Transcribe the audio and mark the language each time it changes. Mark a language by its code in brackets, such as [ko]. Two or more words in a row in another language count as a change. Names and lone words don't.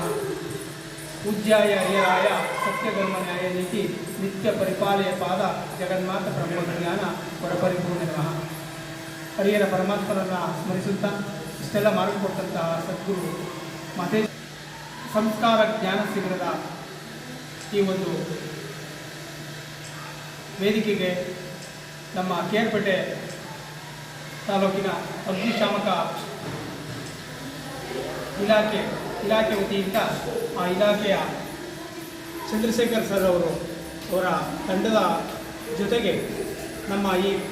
[sa] पूज्याय हरिहराय सत्यधर्म न्याय नीति नित्य परिपालय पाद जगन्माತ ಬ್ರಹ್ಮಜ್ಞಾನ ವರಪರಿಪೂರ್ಣ ನಮಃ। [kn] ಹರಿಹರ ಪರಮಾತ್ಮರನ್ನ ಸ್ಮರಿಸುತ್ತಾ ಇಷ್ಟೆಲ್ಲ ಮಾಡಿಕೊಟ್ಟಂತಹ ಸದ್ಗುರು ಮಹೇಶ್ ಸಂಸ್ಕಾರ ಜ್ಞಾನ ಶಿಬಿರದ ಈ ಒಂದು ವೇದಿಕೆಗೆ ನಮ್ಮ ಕೇರ್ಪೇಟೆ ತಾಲೂಕಿನ ಅಗ್ನಿಶಾಮಕ ಇಲಾಖೆ ವತಿಯಿಂದ ಆ ಇಲಾಖೆಯ ಚಂದ್ರಶೇಖರ್ ಸರ್ ಅವರ ತಂಡದ ಜೊತೆಗೆ ನಮ್ಮ ಈ